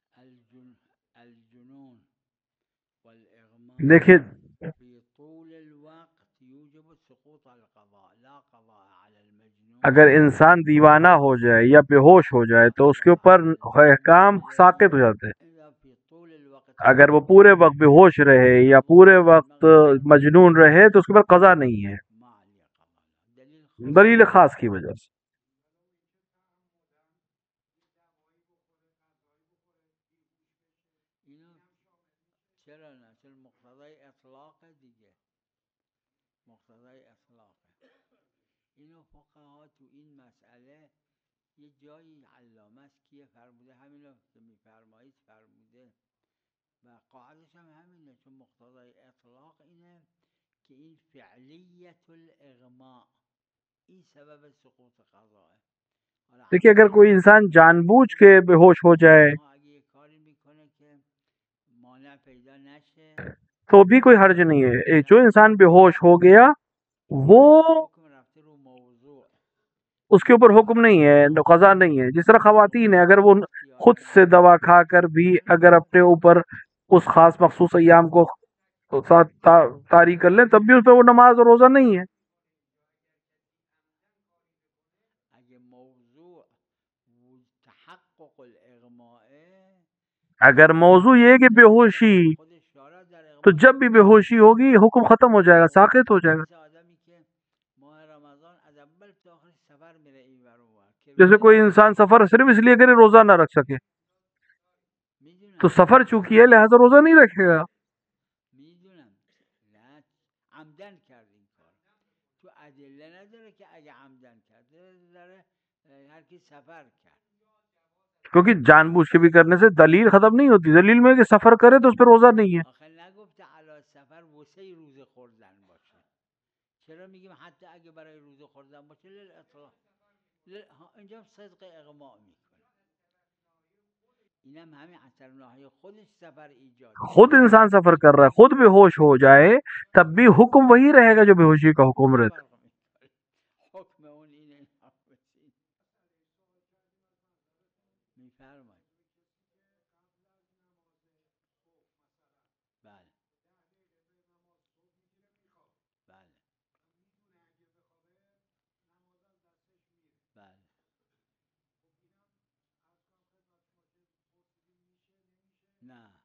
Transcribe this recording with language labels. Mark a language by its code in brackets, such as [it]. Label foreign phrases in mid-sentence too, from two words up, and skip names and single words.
[ar] الجنون والاغماء [ur] دیکھیے [ar] في طول الوقت يوجب سقوط القضاء لا قضاء على المجنون [ur] اگر انسان دیوانہ ہو جائے یا بے ہوش ہو جائے تو اس کے اوپر احکام ساقط ہو جاتے ہیں. [ar] إذا في طول الوقت [ur] اگر وہ پورے وقت بے ہوش رہے یا پورے وقت مجنون رہے تو اس کے اوپر قضا نہیں ہے، [ar] ما عليه قضاء دليل [ur] دلیل خاص کی وجہ سے. [fa] اینو چرا نه چون مقتضای اطلاق دیگه مقتضای اطلاقه. اینو فقها تو این مسئله یه جایی علامه است که فرموده همینو که میفرمایید فرموده و قاعدش هم همینه چون مقتضای اطلاق اینه که این فعلیت الاغماء این سبب سقوط قضائه. [ur] دیکھیے اگر کوئی انسان جان بوجھ کے بے ہوش ہو جائے [fa] اگه یه کاری میکنه که مانع پیدا نشه [ur] تو بھی کوئی حرج نہیں ہے. جو انسان بے ہوش ہو گیا وہ [fa] حکم رفته رو موضوع [ur] اس کے اوپر حکم نہیں ہے، قضا نہیں ہے. جس طرح خواتین ہیں اگر وہ خود سے دوا کھا کر بھی اگر اپنے اوپر اس خاص مخصوص ایام کو طاری کر لیں تب بھی اس پہ وہ نماز اور روزہ نہیں ہے. [fa] اگه موضوع [ar] تحقق الاغماء [ur] اگر موضوع یہ ہے کہ بے ہوشی [fa] خود اشاره در اغماء [ur] تو جب بھی بے ہوشی ہوگی حکم ختم ہو جائے گا، ساقط ہو جائے گا. [fa] مثل آدمی که ماه رمضان از اول تا آخر سفر میره اینور اونور که [ur] جیسے کوئی انسان سفر صرف اس لیے کرے روزہ نہ رکھ سکے تو [fa] میدونم [ur] سفر چونکی ہے لہذا روزہ نہیں رکھے گا. [fa] میدونم نه عمدن کرد این کار تو ادله نداره که اگه عمدن کرد داره هر کی سفر کرد [ur] کیونکہ جان بوجھ کے بھی کرنے سے دلیل ختم نہیں ہوتی. دلیل میں کہ سفر کرے تو اس پہ روزہ نہیں ہے. [fa] آخه نگفته علی سفر واسه روزه خوردن باشه چرا میگیم حتی اگه برای روزه خوردن باشه للاطلاق اینجا صدق اغماء میکنه اینم همین اثر ناحیه خودش سفر ایجاد [ur] خود انسان سفر کر رہا ہے خود بے ہوش ہو جائے تب بھی حکم وہی رہے گا جو بے ہوشی کا حکم رہتا ہے. [fa] حکم اون اینه میفرمایید بله بله بله نه